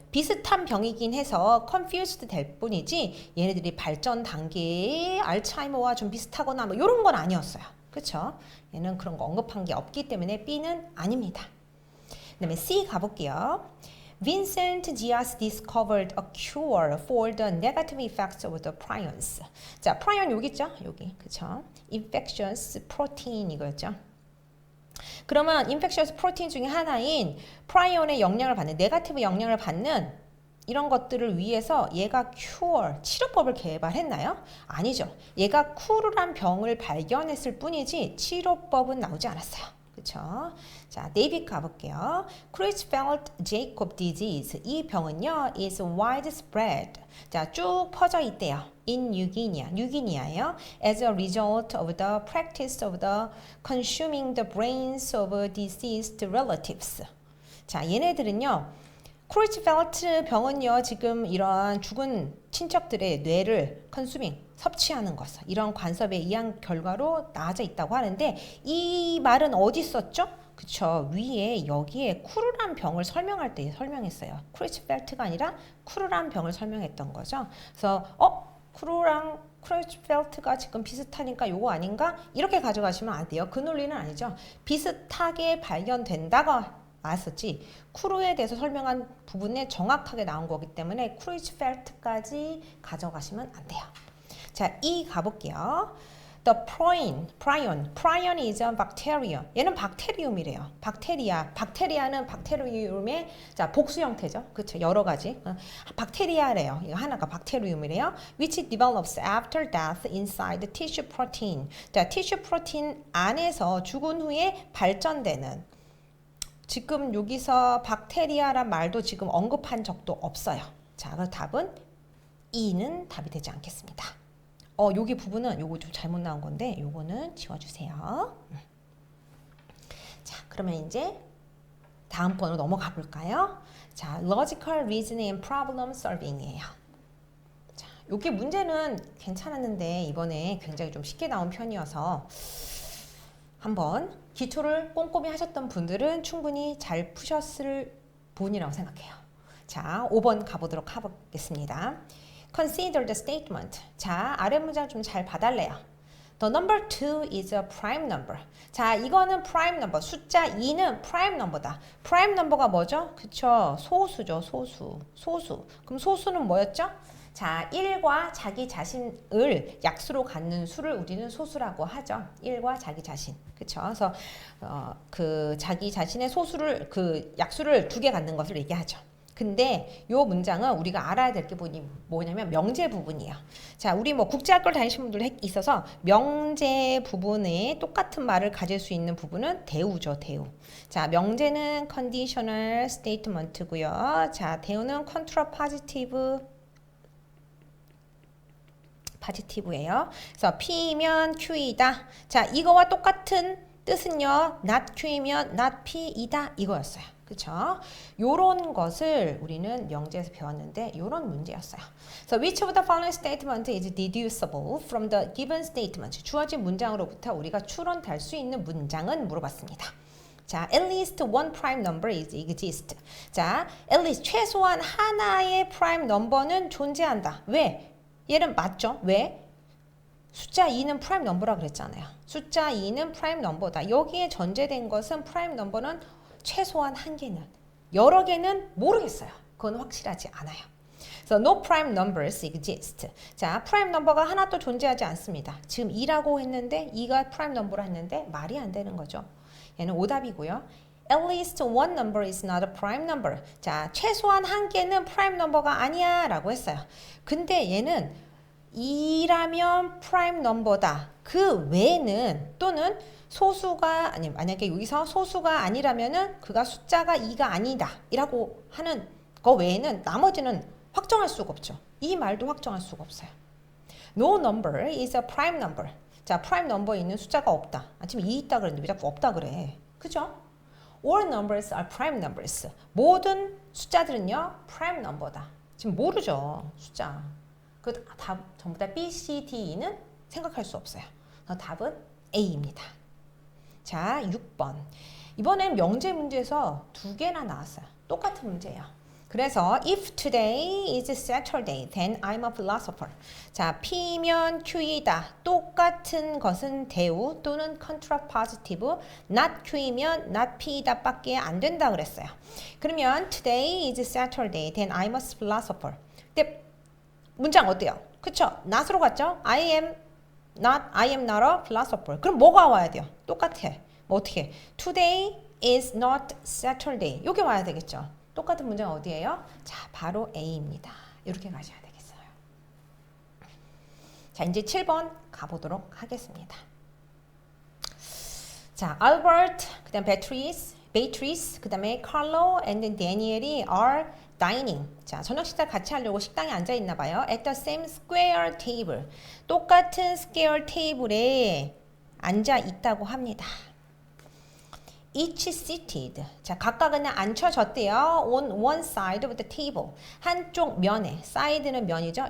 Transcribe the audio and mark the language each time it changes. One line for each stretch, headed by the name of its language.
Korean: 비슷한 병이긴 해서 confused 될 뿐이지 얘네들이 발전 단계의 알츠하이머와 좀 비슷하거나 뭐 이런 건 아니었어요. 그렇죠? 얘는 그런 거 언급한 게 없기 때문에 B는 아닙니다. 그 다음에 C 가볼게요.
English: Vincent Diaz discovered a cure for the negative effects of the prions.
Korean: 자, prion 여기 있죠? 여기. 그쵸? infectious protein 이거였죠? 그러면 infectious protein 중에 하나인 prions 영향을 받는, 네거티브 영향을 받는 이런 것들을 위해서 얘가 cure, 치료법을 개발했나요? 아니죠. 얘가 쿠르란 병을 발견했을 뿐이지 치료법은 나오지 않았어요. 그쵸? 자, 네이비 가볼게요. 크루이츠펠트-제이콥 disease. 이 병은요,
English: is widespread.
Korean: 자, 쭉 퍼져 있대요. in 뉴기니아예요.
English: as a result of the practice of the consuming the brains of deceased relatives.
Korean: 자, 얘네들은요, 크루이츠펠트 병은요, 지금 이러한 죽은 친척들의 뇌를 섭취하는 것, 이런 관섭에 의한 결과로 나아져 있다고 하는데 이 말은 어디 썼죠? 그쵸, 위에 여기에 쿠르란 병을 설명할 때 설명했어요. 크루이츠펠트가 아니라 쿠르란 병을 설명했던 거죠. 그래서 쿠르랑 크루이츠펠트가 지금 비슷하니까 요거 아닌가? 이렇게 가져가시면 안 돼요. 그 논리는 아니죠. 비슷하게 발견된다고 나왔었지 쿠르에 대해서 설명한 부분에 정확하게 나온 거기 때문에 크루이츠펠트까지 가져가시면 안 돼요. 자, E 가볼게요.
English: The prion is a bacteria.
Korean: 얘는 박테리움이래요. 박테리아는 박테리움의 자, 복수 형태죠. 그렇죠. 여러 가지. 박테리아래요. 이거 하나가 박테리움이래요.
English: Which develops after death inside the tissue protein.
Korean: 자, tissue protein 안에서 죽은 후에 발전되는. 지금 여기서 박테리아란 말도 지금 언급한 적도 없어요. 자, 그 답은 E는 답이 되지 않겠습니다. 여기 부분은 요거 좀 잘못 나온 건데 요거는 지워주세요. 자, 그러면 이제 다음 번으로 넘어가 볼까요? 자, logical reasoning and problem solving이에요. 자, 요게 문제는 괜찮았는데 이번에 굉장히 좀 쉽게 나온 편이어서 한번 기초를 꼼꼼히 하셨던 분들은 충분히 잘 푸셨을 부분이라고 생각해요. 자, 5번 가보도록 하겠습니다.
English: Consider the statement.
Korean: 자, 아래 문장 좀 잘 봐달래요.
English: The number 2 is a prime number.
Korean: 자, 이거는 prime number. 숫자 2는 prime number다. prime number가 뭐죠? 그쵸? 소수죠. 소수. 그럼 소수는 뭐였죠? 자, 1과 자기 자신을 약수로 갖는 수를 우리는 소수라고 하죠. 1과 자기 자신. 그쵸? 그래서 그 자기 자신의 소수를 그 약수를 2개 갖는 것을 얘기하죠. 근데 요 문장은 우리가 알아야 될 게 뭐냐면 명제 부분이에요. 자, 우리 뭐 국제학교를 다니시는 분들 있어서 명제 부분에 똑같은 말을 가질 수 있는 부분은 대우죠, 대우. 자, 명제는 conditional statement고요. 자, 대우는 contrapositive positive예요. 그래서 P면 Q이다. 자, 이거와 똑같은 뜻은요. not Q이면 not P이다. 이거였어요. 그쵸? 요런 것을 우리는 명제에서 배웠는데 요런 문제였어요.
English: So which of the following statement is deducible from the given statement?
Korean: 주어진 문장으로부터 우리가 추론될 수 있는 문장은 물어봤습니다.
English: 자, at least one prime number is exist.
Korean: 자, at least 최소한 하나의 prime number는 존재한다. 왜? 얘는 맞죠? 왜? 숫자 2는 프라임 넘버라 그랬잖아요. 숫자 2는 프라임 넘버다. 여기에 전제된 것은 프라임 넘버는 최소한 한 개는. 여러 개는 모르겠어요. 그건 확실하지 않아요.
English: So no prime numbers exist.
Korean: 자, 프라임 넘버가 하나도 존재하지 않습니다. 지금 2라고 했는데 2가 프라임 넘버라 했는데 말이 안 되는 거죠. 얘는 오답이고요.
English: At least one number is not a prime number.
Korean: 자, 최소한 한 개는 프라임 넘버가 아니야 라고 했어요. 근데 얘는 2라면 프라임 넘버다. 그 외에는 또는 소수가 아니 만약에 여기서 소수가 아니라면은 그가 숫자가 2가 아니다 이라고 하는 거 외에는 나머지는 확정할 수가 없죠. 이 말도 확정할 수가 없어요.
English: No number is a prime number.
Korean: 자, 프라임 넘버에 있는 숫자가 없다. 지금 2 있다 그랬는데 왜 자꾸 없다 그래? 그죠?
English: All numbers are prime numbers.
Korean: 모든 숫자들은요 prime number다. 지금 모르죠 숫자. 그 답 전부 다 B, C, D는 생각할 수 없어요. 답은 A입니다. 자, 6번. 이번엔 명제 문제에서 두 개나 나왔어요. 똑같은 문제예요. 그래서
English: if today is Saturday, then I'm a philosopher.
Korean: 자, P면 Q이다. 똑같은 것은 대우 또는 contrapositive. not Q이면 not P이다 밖에 안 된다 그랬어요.
English: 그러면 today is Saturday, then I'm a philosopher.
Korean: 근데 문장 어때요? 그쵸? not으로 갔죠?
English: I am not a philosopher.
Korean: 그럼 뭐가 와야 돼요? 똑같아. 뭐 어떻게?
English: Today is not Saturday.
Korean: 이게 와야 되겠죠? 똑같은 문장 어디예요? 자, 바로 A입니다. 이렇게 가셔야 되겠어요. 자, 이제 7번 가보도록 하겠습니다. 자, Albert, 그 다음 Beatrice, 그 다음에 Carlo and Daniel이
English: are dining.
Korean: 자, 저녁 식사를 같이 하려고 식당에 앉아 있나 봐요.
English: At the same square table.
Korean: 똑같은 square 테이블에 앉아 있다고 합니다.
English: Each seated.
Korean: 자, 각각은 앉혀졌대요.
English: On one side of the table.
Korean: 한쪽 면에. side는 면이죠.